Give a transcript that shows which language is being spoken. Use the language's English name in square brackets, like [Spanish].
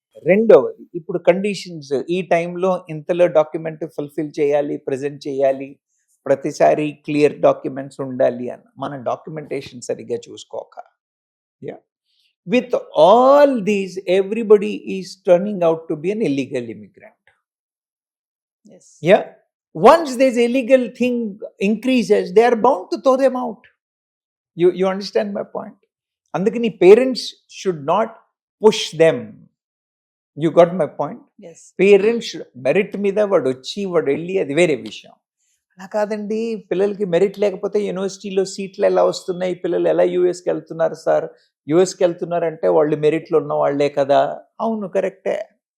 [Telugu] రెండవది, ఇప్పుడు కండిషన్స్ ఈ టైంలో ఇంతలో డాక్యుమెంట్ ఫుల్ఫిల్ చేయాలి, ప్రజెంట్ చేయాలి, ప్రతిసారి క్లియర్ డాక్యుమెంట్స్ ఉండాలి అన్న మన డాక్యుమెంటేషన్ సరిగ్గా చూసుకోక, [English] With all these everybody is turning out to be an illegal immigrant. Once this illegal thing increases, they are bound to throw them out. You understand my point? [Telugu] Andukani [English] parents should not push them. You got my point? Yes. [Telugu] Parents merit మీద వాడు వెళ్ళి అది వేరే విషయం. అలా కాదండి, పిల్లలకి merit లేకపోతే యూనివర్సిటీలో సీట్లు ఎలా వస్తున్నాయి, పిల్లలు ఎలా యూఎస్కి వెళ్తున్నారు సార్? యూఎస్కి వెళ్తున్నారంటే వాళ్ళు మెరిట్లో ఉన్న వాళ్ళే కదా. అవును, కరెక్టే.